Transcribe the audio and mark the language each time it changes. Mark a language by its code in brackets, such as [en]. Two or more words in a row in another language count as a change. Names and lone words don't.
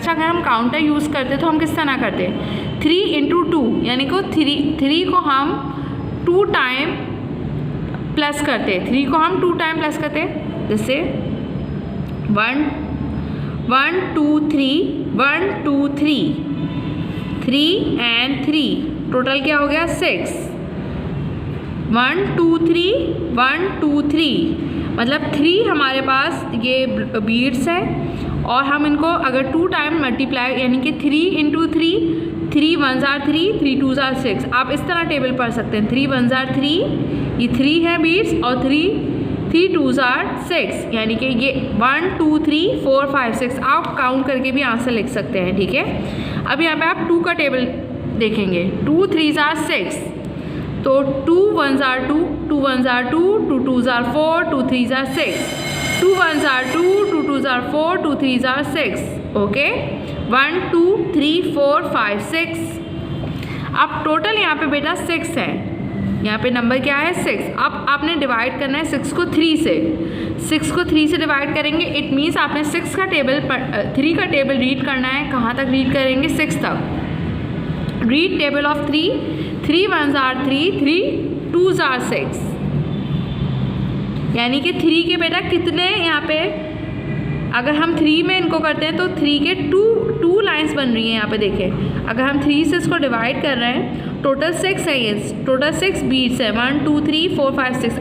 [hi] अच्छा, अगर हम काउंटर यूज़ करते तो हम किस तरह करते, 3 × 2, यानी को 3 को हम 2 टाइम प्लस करते, 3 को हम 2 टाइम प्लस करते, जैसे 1 1 2 3 1 2 3 3 and 3, टोटल क्या हो गया 6। 1 2 3 1 2 3, मतलब 3 हमारे पास ये बीट्स है, और हम इनको अगर 2 टाइम मल्टीप्लाई, यानी कि 3 × 3, [en] 3 1s are 3, 3 2s are 6। [hi] आप इस तरह टेबल पढ़ सकते हैं, [en] 3 1s are 3, [hi] ये 3 है बीट्स, और [en] 3 2s are 6, [hi] यानी कि ये 1 2 3 4 5 6 आप काउंट करके भी आंसर लिख सकते हैं, ठीक है। अब यहाँ पे आप 2 का टेबल देखेंगे, [en] 2 3s are 6, तो 2 1s are 2, 2 1s are 2, 2 2s are 4, 2 3s are 6, 2 1s are 2, 2 2s are 4, 2 3s are 6, [hi] ओके। 1 2 3 4 5 6। अब टोटल यहाँ पे बेटा 6 है, यहाँ पे नंबर क्या है 6। अब आपने डिवाइड करना है 6 को 3 से, 6 को 3 से डिवाइड करेंगे, [en] it means [hi] आपने 3 का टेबल रीड करना है। कहाँ तक रीड करेंगे, 6 तक। [en] read table of 3, 3 1s are 3, 3 2s are 6, [hi] यानी कि 3 के बेटा कितने, यहाँ पे अगर हम 3 में इनको करते हैं तो 3 के 2 लाइंस बन रही हैं, यहाँ पे देखें। अगर हम 3 से इसको डिवाइड कर रहे हैं, टोटल 6 है, ये टोटल 6 बीट्स है, 1 2 3 4 5 6।